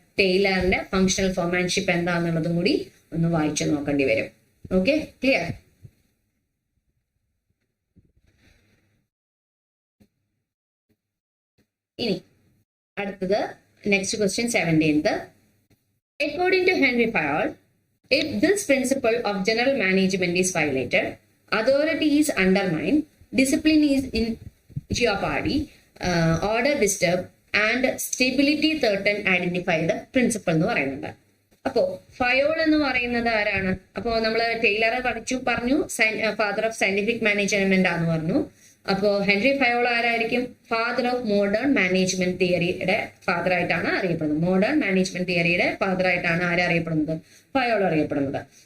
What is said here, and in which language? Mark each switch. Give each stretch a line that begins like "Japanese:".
Malayalam: ടൈലറിന്റെ functional ഫോമാൻഷിപ്പ് എന്താന്നുള്ളതും കൂടി ഒന്ന് വായിച്ചു നോക്കേണ്ടി വരും. Okay, clear? ഇനി അടുത്തത് next question 17th.
English: According to Henry Fayol, if this principle of general management is violated, authority is undermined, discipline is in jeopardy, order disturbed, and stability threatened, identify the principle
Malayalam: എന്ന് പറയുന്നുണ്ട്. അപ്പോ Fayol എന്ന് പറയുന്നത് ആരാണ്? അപ്പോ നമ്മൾ ടൈലറെ പറഞ്ഞു father of scientific management ആണെന്ന് പറഞ്ഞു. അപ്പോ ഹെൻറി ഫയോൾ ആരായിരിക്കും? Father of modern management തിയറിയുടെ father ആയിട്ടാണ് അറിയപ്പെടുന്നത്. മോഡേൺ മാനേജ്മെന്റ് തിയറിയുടെ ഫാദർ ആയിട്ടാണ് ആരറിയപ്പെടുന്നത്? ഫയോൾ അറിയപ്പെടുന്നത്.